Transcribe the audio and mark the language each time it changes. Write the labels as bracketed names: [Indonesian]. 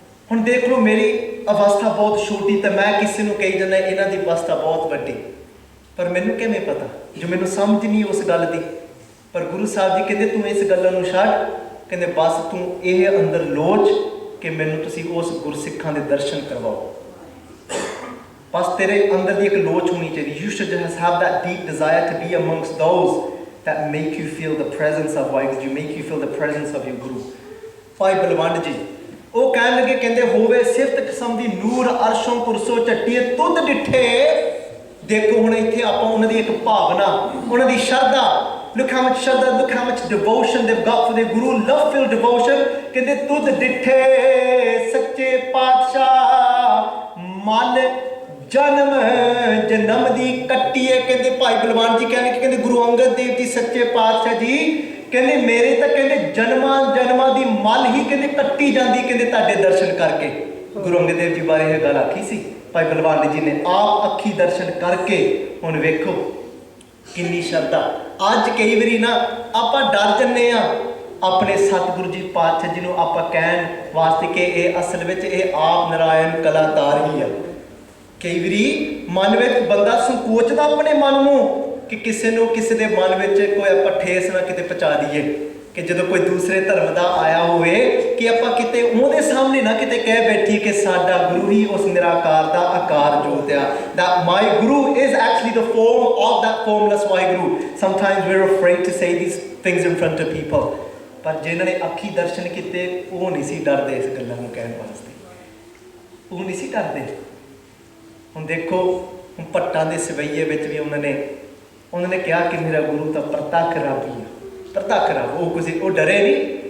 [Punjabi] ਹੁਣ ਦੇਖ ਲਓ ਮੇਰੀ ਅਵਸਥਾ ਬਹੁਤ ਛੋਟੀ ਤੇ ਮੈਂ ਕਿਸੇ ਨੂੰ ਕਹੀ ਜਾਂਦਾ ਇਹਨਾਂ ਦੀ ਅਵਸਥਾ ਬਹੁਤ ਵੱਡੀ, ਪਰ ਮੈਨੂੰ ਕਿਵੇਂ ਪਤਾ ਜੋ ਮੈਨੂੰ ਸਮਝ ਨਹੀਂ ਉਸ ਗੱਲ ਦੀ। ਪਰ ਗੁਰੂ ਸਾਹਿਬ ਜੀ ਕਹਿੰਦੇ ਤੂੰ ਇਸ ਗੱਲਾਂ ਨੂੰ ਛੱਡ, ਕਹਿੰਦੇ ਬਸ ਤੂੰ ਇਹ ਅੰਦਰ ਲੋਚ ਕਿ ਮੈਨੂੰ ਤੁਸੀਂ ਉਸ ਗੁਰਸਿੱਖਾਂ ਦੇ ਦਰਸ਼ਨ ਕਰਵਾਓ। ਬਸ ਤੇਰੇ ਅੰਦਰ ਦੀ ਇੱਕ ਲੋਚ ਹੋਣੀ ਚਾਹੀਦੀ। [English] You should just have that deep desire to be amongst those that make you feel the presence of Waheguru, make you feel the presence of your Guru। [Punjabi] ਭਾਈ ਬਲਵੰਡ ਜੀ ਉਹ ਕਹਿਣ ਲੱਗੇ ਕਹਿੰਦੇ ਹੋਵੇ ਸਿਫਤ ਕਿਸਮ ਦੀ ਨੂਰ ਅਰਸ਼ੋਂ ਕੁਰਸੋਂ ਝੱਟੀਏ ਤੁਧ ਡਿੱਠੇ। ਦੇਖੋ ਹੁਣ ਇੱਥੇ ਆਪਾਂ ਉਹਨਾਂ ਦੀ ਇੱਕ ਭਾਵਨਾ, ਉਹਨਾਂ ਦੀ ਸ਼ਰਧਾ, [English] look how much shraddha, look how much devotion they've got for their Guru, love-filled devotion। [Punjabi] ਕਹਿੰਦੇ ਤੁਧ ਡਿੱਠੇ ਸੱਚੇ ਪਾਤਸ਼ਾਹ ਮਨ ਜਨਮ ਜਨਮ ਦੀ ਕੱਟੀਏ। ਕਹਿੰਦੇ ਭਾਈ ਬਲਵਾਨ ਜੀ ਕਹਿੰਦੇ ਗੁਰੂ ਅੰਗਦ ਦੇਵ ਜੀ ਸੱਚੇ ਪਾਤਸ਼ਾਹ ਜੀ ਕਹਿੰਦੇ ਮੇਰੇ ਤਾਂ ਕਹਿੰਦੇ ਜਨਮਾਂ ਦੀ ਮੱਲ ਹੀ ਕਹਿੰਦੇ ਕੱਟੀ ਜਾਂਦੀ ਕਹਿੰਦੇ ਤੁਹਾਡੇ ਦਰਸ਼ਨ ਕਰਕੇ। ਗੁਰੂ ਅੰਗਦ ਦੇਵ ਜੀ ਬਾਰੇ ਇਹ ਗੱਲ ਆਖੀ ਸੀ ਭਾਈ ਬਲਵਾਨ ਜੀ ਨੇ ਆਪ ਅੱਖੀ ਦਰਸ਼ਨ ਕਰਕੇ। ਹੁਣ ਵੇਖੋ ਕਿੰਨੀ ਸ਼ਰਧਾ। ਅੱਜ ਕਈ ਵਾਰੀ ਨਾ ਆਪਾਂ ਡਰ ਜੰਨੇ ਆ ਆਪਣੇ ਸਤਿਗੁਰੂ ਜੀ ਪਾਤਸ਼ਾਹ ਜੀ ਨੂੰ ਆਪਾਂ ਕਹਿਣ ਵਾਸਤੇ ਕਿ ਇਹ ਅਸਲ ਵਿੱਚ ਇਹ ਆਪ ਨਾਰਾਇਣ ਕਲਾਕਾਰ ਹੀ ਆ। ਕਈ ਵਾਰੀ ਮਨ ਵਿੱਚ ਬੰਦਾ ਸੰਕੋਚਦਾ ਆਪਣੇ ਮਨ ਨੂੰ ਕਿ ਕਿਸੇ ਨੂੰ ਕਿਸੇ ਦੇ ਮਨ ਵਿੱਚ ਕੋਈ ਆਪਾਂ ਠੇਸ ਨਾ ਕਿਤੇ ਪਹੁੰਚਾ ਦਈਏ ਕਿ ਜਦੋਂ ਕੋਈ ਦੂਸਰੇ ਧਰਮ ਦਾ ਆਇਆ ਹੋਵੇ ਕਿ ਆਪਾਂ ਕਿਤੇ ਉਹਦੇ ਸਾਹਮਣੇ ਨਾ ਕਿਤੇ ਕਹਿ ਬੈਠੀਏ ਕਿ ਸਾਡਾ ਗੁਰੂ ਹੀ ਉਸ ਨਿਰਾਕਾਰ ਦਾ ਆਕਾਰ ਜੋਤ ਆ। [English] That my Guru is actually the form of that formless Waheguru। Sometimes we're afraid to say these things in front of people। [Punjabi] ਪਰ ਜਿਨ੍ਹਾਂ ਨੇ ਅੱਖੀ ਦਰਸ਼ਨ ਕੀਤੇ ਉਹ ਨਹੀਂ ਸੀ ਡਰਦੇ ਇਸ ਗੱਲਾਂ ਨੂੰ ਕਹਿਣ ਵਾਸਤੇ, ਉਹ ਨਹੀਂ ਸੀ ਡਰਦੇ। ਹੁਣ ਦੇਖੋ ਹੁਣ ਭੱਟਾਂ ਦੇ ਸਵਈਏ ਵਿੱਚ ਵੀ ਉਹਨਾਂ ਨੇ ਕਿਹਾ ਕਿ ਮੇਰਾ ਗੁਰੂ ਤਾਂ ਪ੍ਰਤੱਖ ਰੱਬ ਹੀ ਆ, ਪ੍ਰਤੱਖ ਰੱਬ। ਉਹ ਡਰੇ ਨਹੀਂ।